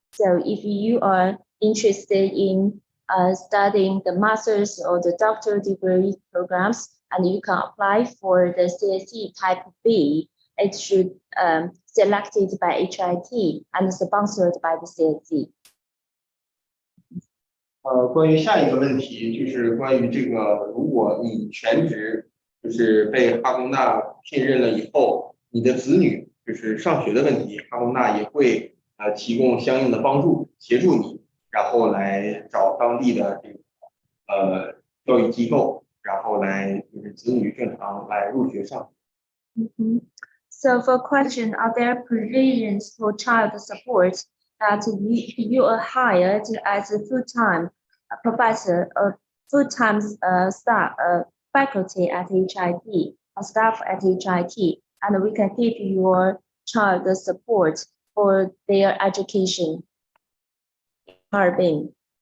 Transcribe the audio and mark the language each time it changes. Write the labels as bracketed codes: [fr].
[en] So if you are interested in studying the master's or the doctoral degree programs, and you can apply for the CSE Type B, it should selected by HIT and sponsored by the CSE. [zh] 关于下一个问题，就是关于这个，如果你全职就是被哈工大聘任了以后，你的子女就是上学的问题，哈工大也会提供相应的帮助，协助你，然后来找当地的这个教育机构，然后来就是子女正常来入学上。 [en] So for question, are there provisions for child support that you are hired as a full-time professor or full-time staff faculty at HIT or staff at HIT, and we can give your child the support for their education in Harbin.